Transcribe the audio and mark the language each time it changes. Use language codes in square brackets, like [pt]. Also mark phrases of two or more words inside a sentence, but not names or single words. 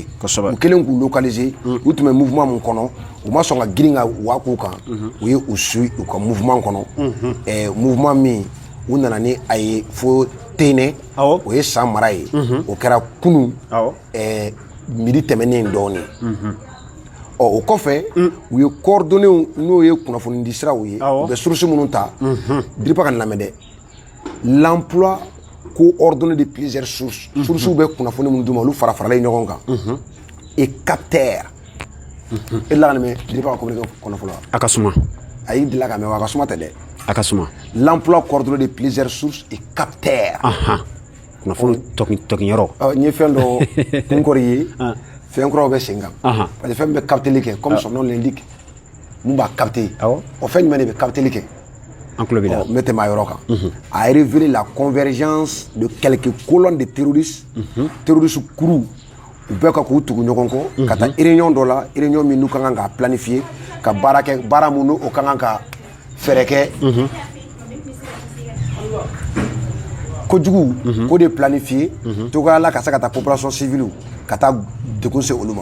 [bm] U kɛlen k'u localiser u tun bɛ mouvement min kɔnɔ u ma sɔn ka girin ka waa k'u kan u ye u suit u ka mouvement kɔnɔ mouvement min u nana ni a ye fo Ténè o ye san mara ye o kɛra kunun midi tɛmɛnen dɔɔnin. O kɔfɛ u ye coordonnées n'o ye kunnafoni di siraw ye u bɛ source minnu ta Diripa ka lamɛn dɛ [fr] l'emploi coordonné de plusieurs sources [bm] bɛ kunnafoni minnu d'u ma olu fara faralen ɲɔgɔn kan [fr] et capteur [bm] e la ka lamɛn Diripa ka communiqué kɔnɔ fɔlɔ a ka suma a y'i dila ka mɛn wa a ka suma tɛ dɛ a ka suma [fr] l'emploi coordonné de plusieurs sources et capteur [bm] kunnafoni tɔkinyɔrɔ n ye fɛn dɔ kunkɔri ye fɛn kuraw bɛ sen kan parce que fɛn bɛ capteli kɛ [fr] comme son nom l'indique [bm] mun b'a capter o fɛn jumɛn de bɛ capteli kɛ an tulo b'i la n bɛ tɛmɛ a yɔrɔ kan a [fr] révélé la convergence de quelques colonnes de terroristes terroristes [bm] kuru u bɛɛ ka k'u tugu ɲɔgɔn kɔ ka taa réunion dɔ la réunion min n'u ka kan k'a planifier ka baara kɛ baara mun n'o ka kan ka fɛɛrɛ kɛ kojugu k'o de planifier cogoya la ka se ka taa [fr] population civile [bm] ka taa degun se olu ma.